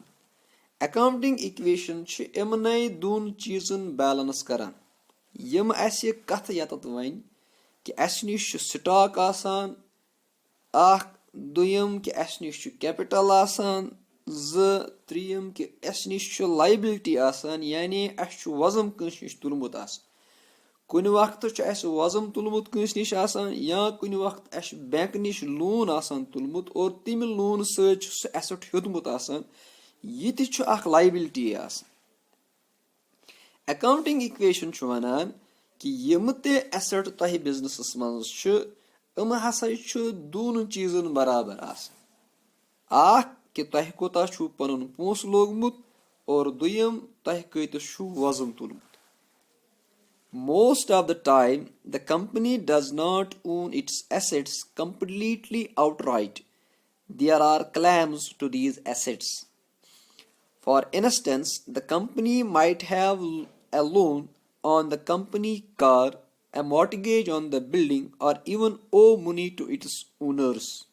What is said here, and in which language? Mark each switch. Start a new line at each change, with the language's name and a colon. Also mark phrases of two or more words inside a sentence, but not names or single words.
English: accounting equation
Kashmiri: इमने दोन चीजन बैलेंस करान यम अस कथ यतत वन कि अस निश स्टॉक आसान अख दुयम कि अस निश कैपिटल आसान त्रियम कि अस निश लाइबिलिटी आसान यानी अस वजम कंस निश तुलमुत आसान। कुन वक्त अस वजम तुलमुत कंस निश आसान या कुन वक्त अस बैंक निश लोन आसान तुलमुत और तम लोन सत एसेट हेतमुत आसान यह तह अख लाइबिलिटी आसान।
English: accounting equation
Kashmiri: वनान कि यम ते एसेट तह बिजनेसस मज हसा दोन चीजन बराबर आसान अख कि तह कोता पनुन पोस लोगमुत और दुयम तह कतिस वजम तुलमुत।
English: Most of the time the company does not own its assets completely outright. There are claims to these assets. For instance, the company might have a loan on the company car, a mortgage on the building, or even owe money to its owners.